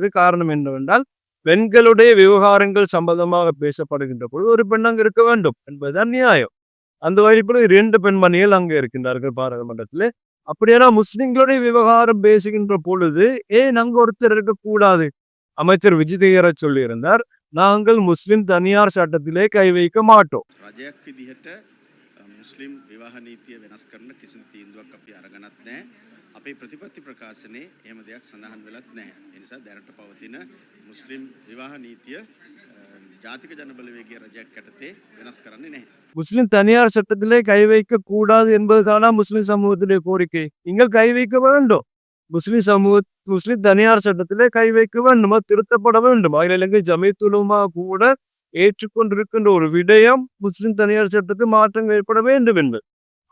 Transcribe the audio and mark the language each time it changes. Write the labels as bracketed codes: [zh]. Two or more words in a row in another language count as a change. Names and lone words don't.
[ta] காரணம் என்னவென்றால் பெண்களுடைய விவகாரங்கள் சம்பந்தமாக பேசப்படுகின்ற பொழுது ஒரு பெண் அங்கு இருக்க வேண்டும் என்பதுதான் நியாயம். அந்த வகையில் 2 பெண்மணிகள் அங்கே இருக்கின்றார்கள் பாராளுமன்றத்திலே. அப்படியான முஸ்லிம்களுடைய விவகாரம் பேசுகின்ற பொழுது ஏன் அங்கு ஒருத்தர் இருக்கக்கூடாது? அமைச்சர் விஜிதேயர சொல்லியிருந்தார், நாங்கள் முஸ்லிம் தனியார் சட்டத்திலே கை வைக்க மாட்டோம். [si] මුස්ලිම් විවාහ නීතිය වෙනස් කරන කිසිදු තීන්දුවක් අපි අරගෙනත් නැහැ. අපේ ප්‍රතිපත්ති ප්‍රකාශනයේ එහෙම දෙයක් සඳහන් වෙලත් නැහැ. ඒ නිසා දැනට පවතින මුස්ලිම් විවාහ නීතිය ජාතික ජනබලවේගයේ රජයක් යටතේ වෙනස් කරන්නේ නැහැ. [ta] முஸ்லிம் தனியார் சட்டத்திலே கை வைக்க கூடாது என்பதுதானா முஸ்லிம் சமூகத்திலே கோரிக்கை? நீங்கள் கை வைக்க வேண்டும். முஸ்லிம் தனியார் சட்டத்திலே கை வைக்க வேண்டும், திருத்தப்பட வேண்டும். அகில இலங்கை ஜமியத் உலமா கூட ஏற்றுக்கொண்டிருக்கின்ற ஒரு விடயம் முஸ்லிம் தனியார் சட்டத்தில் மாற்றங்கள் ஏற்பட வேண்டும் என்பது.